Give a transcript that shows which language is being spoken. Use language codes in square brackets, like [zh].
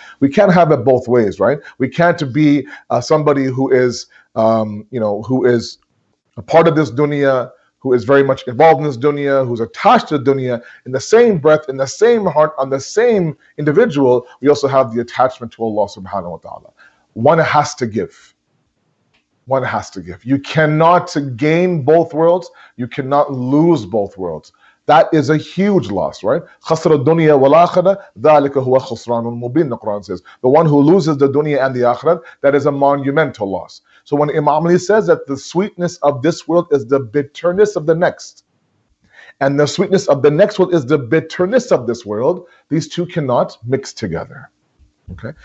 [en] We can't have it both ways, right? We can't be somebody who is, who is a part of this dunya, who is very much involved in this dunya, who's attached to the dunya, in the same breath, in the same heart, on the same individual. We also have the attachment to Allah subhanahu wa ta'ala. One has to give. One has to give. You cannot gain both worlds. You cannot lose both worlds. That is a huge loss, right? [ar] خَسْرَ الدُّنْيَا وَالْآخِرَةِ ذَلِكَ هُوَ خُسْرَانٌ مُبِينٌ, [en] the Quran says. The one who loses the dunya and the akhirah, that is a monumental loss. So when Imam Ali says that the sweetness of this world is the bitterness of the next, and the sweetness of the next world is the bitterness of this world, these two cannot mix together. Okay?